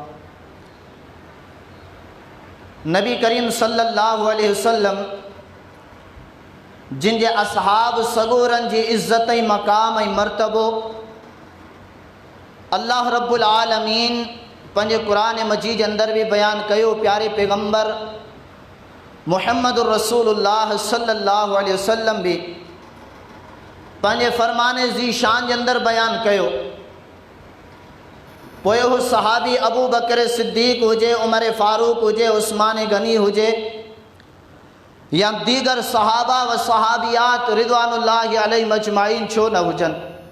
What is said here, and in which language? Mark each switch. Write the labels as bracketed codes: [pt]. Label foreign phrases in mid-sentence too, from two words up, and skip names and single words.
[sd] नबी करीम [ar] صلى الله عليه وسلم [sd] जिन जे असहाब सगोरनि जी इज़्ज़त ऐं मक़ाम ऐं मर्तबो [ar] الله رب العالمين [sd] पंहिंजे क़ुरान मजीद जे अंदरि बि बयानु कयो। प्यारे पैगम्बर [ar] محمد رسول الله صلى الله عليه وسلم [sd] बि पंहिंजे फ़रमाने जी शान जे अंदरि बयानु कयो। पोइ उहो सहाबी अबू बकर सिद्दीक़ हुजे, उमर फ़ारूक हुजे, उस्मान गनी हुजे, या दीगर सहाबा व सहाबियात [ar] رضوان الله عليهم أجمعين [sd] छो न हुजनि,